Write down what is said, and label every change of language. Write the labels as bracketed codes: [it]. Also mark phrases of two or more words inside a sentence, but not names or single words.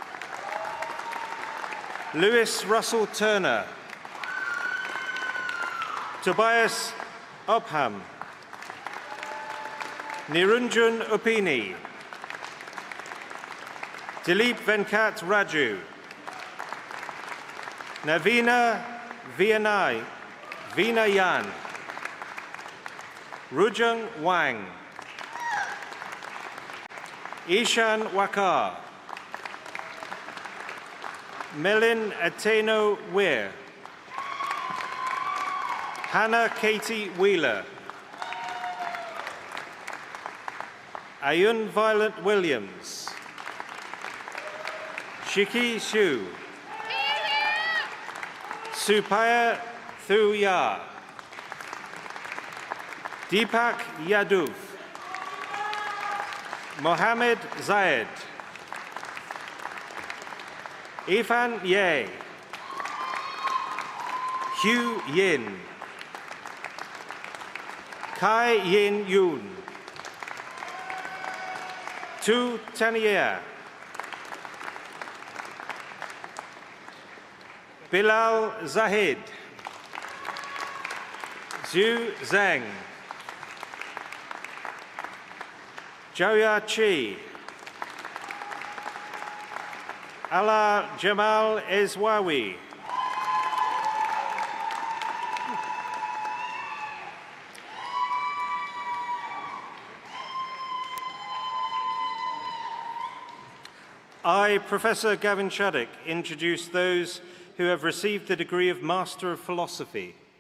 [en] Lewis Russell Turner, Tobias Upham, Nirunjan Upini, Dilip Venkat Raju, Navina Vinayan, Rujung Wang, Ishan Wakar, Melin Ateno Weir, Hannah Katie Wheeler, Ayun Violet Williams, Shiki Shu, Supaya Thuya, Deepak Yadav, Mohammed Zayed, Ifan Ye, Hugh Yin, Kai Yin Yoon, Tu Tanier, Bilal Zahid, Zhu Zheng, Joya Chi, Ala Jamal Ezwawi, I, Professor Gavin Shaddock, introduce those who have received the degree of Master of Philosophy.